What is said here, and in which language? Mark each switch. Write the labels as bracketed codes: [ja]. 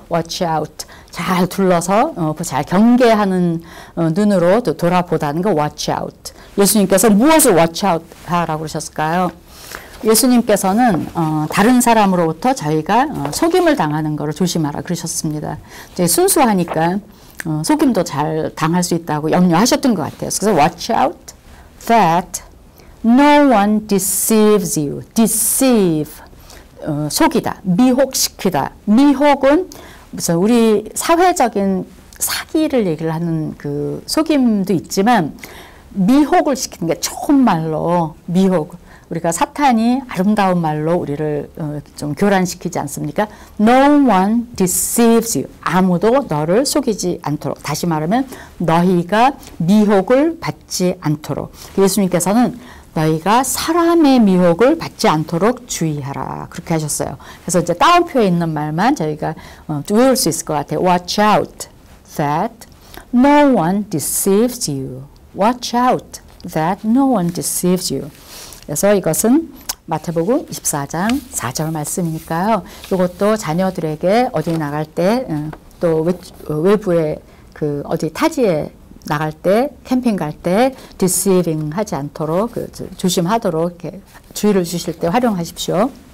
[en] watch out, [ko] 잘 둘러서 잘 경계하는 눈으로 또 돌아보다는 거 watch out. 예수님께서 무엇을 [en] watch out [ko] 하라고 그러셨을까요? 예수님께서는 다른 사람으로부터 저희가 속임을 당하는 것을 조심하라 그러셨습니다. 순수하니까 속임도 잘 당할 수 있다고 염려하셨던 것 같아요. 그래서 [en] watch out that no one deceives you. [ko] deceive, 속이다, 미혹시키다. 미혹은 그래서 우리 사회적인 사기를 얘기를 하는 그 속임도 있지만 미혹을 시키는 게 좋은 말로 미혹. 우리가 사탄이 아름다운 말로 우리를 좀 교란시키지 않습니까? [en] No one deceives you. [ko] 아무도 너를 속이지 않도록. 다시 말하면 너희가 미혹을 받지 않도록. 예수님께서는 너희가 사람의 미혹을 받지 않도록 주의하라. 그렇게 하셨어요. 그래서 이제 따옴표에 있는 말만 저희가 외울 수 있을 것 같아요. [en] Watch out that no one deceives you. Watch out that no one deceives you. [ko] 그래서 이것은 마태복음 24장 4절 말씀이니까요. 이것도 자녀들에게 어디 나갈 때 또 외부에 그 어디 타지에 나갈 때 캠핑 갈 때 deceiving 하지 않도록 조심하도록 이렇게 주의를 주실 때 활용하십시오.